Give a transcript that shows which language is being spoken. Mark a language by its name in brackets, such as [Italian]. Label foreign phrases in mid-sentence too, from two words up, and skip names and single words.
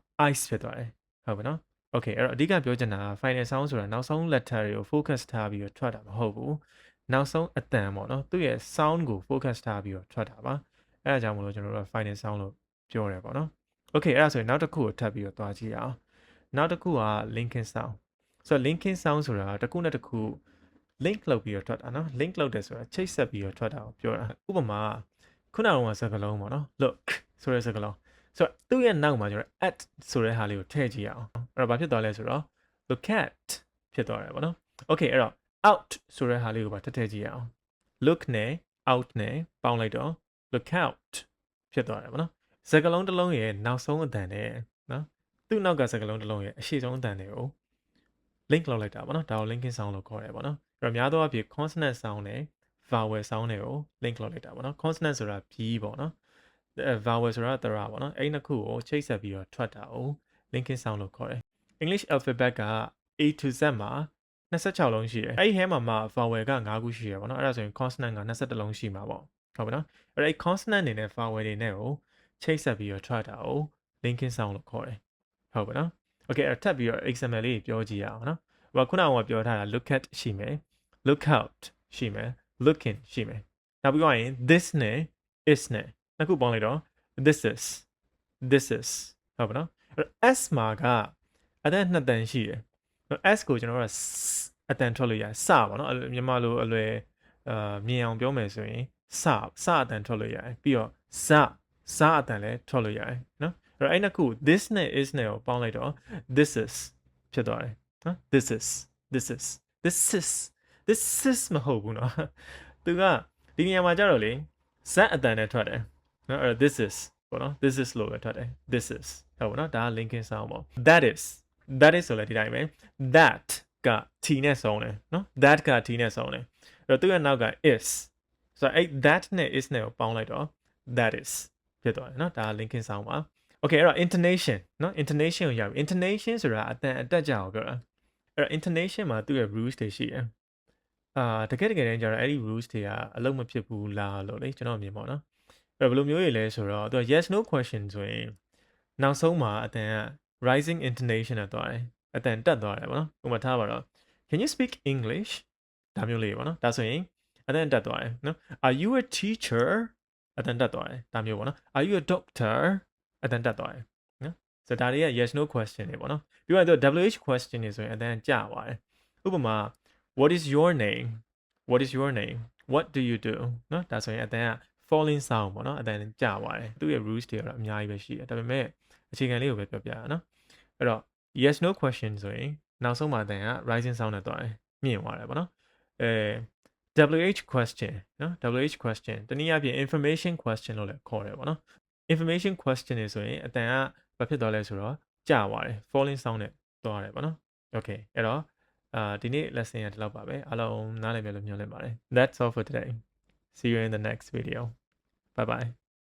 [Burmese] ice ဖြစ်သွားတယ်ဟုတ်ပါနော် okay အဲ့တော့အဓိကပြောချင်တာက [English] final sound [Burmese] ဆိုတာနောက်ဆုံး letter တွေကို focus ထားပြီးတော့ထွက်တာမဟုတ်ဘူးနောက်ဆုံးအတန်ပေါ့နော်သူ့ရဲ့ sound ကို focus ထားပြီးတော့ထွက်တာပါအဲ့ဒါကြောင့် မလို့ကျွန်တော်တို့က [English] final sound [Burmese] လို့ပြောရဲပေါ့နော် okay အဲ့ဒါဆိုရင်နောက်တစ်ခုကိုထပ်ပြီးတော့တွားကြည့်အောင်နောက်တစ်ခုက [English] linking sound [Burmese] ဆိုတော့ [English] linking sound [Burmese] ဆိုတာတစ်ခုနဲ့တစ်ခု link လုပ်ပြီးတော့ထွက်တာနော် link လုပ်တယ်ဆိုတာချိတ်ဆက်ပြီးတော့ထွက်တာကိုပြောတာဥပမာခုနကစကားလုံးပေါ့နော် look ဆိုတဲ့စကားလုံးဆိုတော့သူ့ရဲ့နောက်မှာကျွန်တော် at ဆိုတဲ့ဟာလေးကိုထည့်ကြည့်အောင်အဲ့တော့ဘာဖြစ်သွားလဲဆိုတော့ [English] look at [Burmese] ဖြစ်သွားတယ်ပေါ့နော် okay အဲ့တော့ out ဆိုတဲ့ဟာလေးကိုပါထည့်ကြည့်အောင် look နဲ့ out နဲ့ပေါင်းလိုက်တော့ [English] look out [Burmese] ဖြစ်သွားတယ်ပေါ့နော်စကားလုံးတစ်လုံးရဲ့နောက်ဆုံးအတန်နဲ့နော်သူ့နောက်ကစကားလုံးတစ်လုံးရဲ့အရှိဆုံးအတန်တွေကို link လုပ်လိုက်တာပေါ့နော်ဒါကို [English] linking sound [Burmese] လို့ခေါ်တယ်ပေါ့နော်အဲ့တော့များသောအားဖြင့် [English] consonant sound [Burmese] နဲ့ [English] vowel sound [Burmese] တွေကို link လုပ်လိုက်တာပေါ့နော် consonant ဆိုတာ b ပေါ့နော် vowel ဆိုတာတရပေါ့နော်အဲ့ဒီနှစ်ခုကိုချိတ်ဆက်ပြီးတော့ထွက်တာကို [English] linking sound [Burmese] လို့ခေါ်တယ် [English] English alphabet [Burmese] က [English] A to Z [Burmese] မှာ 26လုံးရှိတယ်အဲ့ဒီထဲမှာ vowel က5ခုရှိရပေါ့နော်အဲ့ဒါဆိုရင် consonant က21လုံးရှိမှာပေါ့ဟုတ်ပါနော်အဲ့ဒီ consonant တွေနဲ့ vowel တွေနဲ့ကိုချိတ်ဆက်ပြီးတော့ထွက်တာကို [English] linking sound [Burmese] လို့ခေါ်တယ်ဟုတ်ပါနော် okay အဲ့ထပ်ပြီးတော့ example လေးပြောကြည့်ရအောင်နော်ဟိုခုနကပြောထားတာ [English] look at [Burmese] ရှိမယ် [English] look out [Burmese] ရှိမယ် [English] look in [Burmese] ရှိမယ်နောက်ပြီးတော့ရင် this နဲ့ is နဲ့နှစ်ခုပေါင်းလိုက်တော့ [English] this is [Burmese] ဟုတ်ပါနော်အဲ့ s မှာကအတန်နှစ်တန်ရှိတယ် s ကိုကျွန်တော်တို့ကအတန်ထွက်လို့ရစပါနော်မြန်မာလိုအလွယ်မြင်အောင်ပြောမယ်ဆိုရင်စအတန်ထွက်လို့ရတယ်ပြီးတော့စအတန်လည်းထွက်လို့ရတယ်နော်အဲ့နှစ်ခု this နဲ့ is နဲ့ကိုပေါင်းလိုက်တော့ [English] this is [Burmese] ဖြစ်သွားတယ်နော် [English] this is [Burmese] မဟုတ်ဘူးနော်သူကဒီနေရာမှာကြတော့လေz အတန်နဲ့ထွက်တယ်နော်အဲ့ [English] this is [Burmese] ပေါ့နော် [English] this is [Burmese] လို့ပဲထွက်တယ် [English] this is [Burmese] ဟုတ်ပါနော်ဒါက [English] linking sound [Burmese] ပေါ့ [English] that is [Burmese] ဆိုလည်းဒီတိုင်းပဲ that က t နဲ့ဆုံးတယ်နော် that က t နဲ့ဆုံးတယ်အဲ့တော့သူ့ရဲ့နောက်က is ဆိုတော့အဲ့ that နဲ့ is နဲ့ကိုပေါင်းလိုက်တော့ [English] that is [Burmese] ဖြစ်သွားတယ်နော်ဒါက [English] linking sound [Burmese] ပါ okay အဲ့တော့ intonation နော် intonation ကိုရောက်ပြီ intonation ဆိုတာအတန်အတက်ကြအောင်ပြောတာအဲ့တော့ intonation မှာသူ့ရဲ့ rules တွေရှိတယ်တကယ်တမ်းကျတော့အဲ့ဒီ rules တွေကအလုံးမဖြစ်ဘူးလားလို့လေကျွန်တော်မြင်ပါတော့အဲ့တော့ဘယ်လိုမျိုးတွေလဲဆိုတော့သူက [English] yes no question [Burmese] ဆိုရင်နောက်ဆုံးမှာအတန်က [English] rising intonation [Burmese] နဲ့သွားတယ်အတန်တက်သွားတယ်ပေါ့နော်ဥပမာထားပါတော့ [English] can you speak English [Burmese] ဒါမျိုးလေးပေါ့ နော်ဒါဆိုရင်အတန်တက်သွားတယ်နော် [English] are you a teacher [Burmese] အတန်တက်သွားတယ်ဒါမျိုးပေါ့နော် [English] are you a doctor [Burmese] အတန်တက်သွားတယ်နော်ဆိုတော့ဒါတွေက [English] yes no question [Burmese] တွေပေါ့နော်ပြီးတော့ [English] WH question [Burmese] တွေဆိုရင်အတန်းကြာပါတယ်ဥပမာ what [English] is your name what is your name what do you do [Burmese] เนาะဒါဆိုရင်အတန်းက [English] falling sound [Burmese] ပေါ့နော်အတန်းကြာပါတယ်သူ့ရဲ့ rules တွေကတော့အများကြီးပဲ ရှိတယ်ဒါပေမဲ့အခြေခံလေးကိုပဲပြောပြရအောင်เนาะအဲ့တော့ [English] yes no question [Burmese] ဆိုရင်နောက်ဆုံးမှာအတန်းက [English] rising sound [Burmese] နဲ့သွားတယ်မြင့်သွားတယ်ပေါ့နော် [English] WH question [Burmese] เนาะ [English] WH question [Burmese] တနည်းအားဖြင့် [English] information question [Burmese] လို့လည်းခေါ်တယ်ပေါ့နော် [English] information question [Burmese] တွေဆိုရင်အတန်ကဘာဖြစ်သွားလဲဆိုတော့ကြာသွားတယ် [English] falling sound [Burmese] နဲ့သွားတယ်ပေါ့နော် okay အဲ့တော့ဒီနေ့ lesson ကဒီလောက်ပါပဲအားလုံးနားလည်မယ်လို့မျှော်လင့်ပါတယ် [English] that's all for today see you in the next video bye bye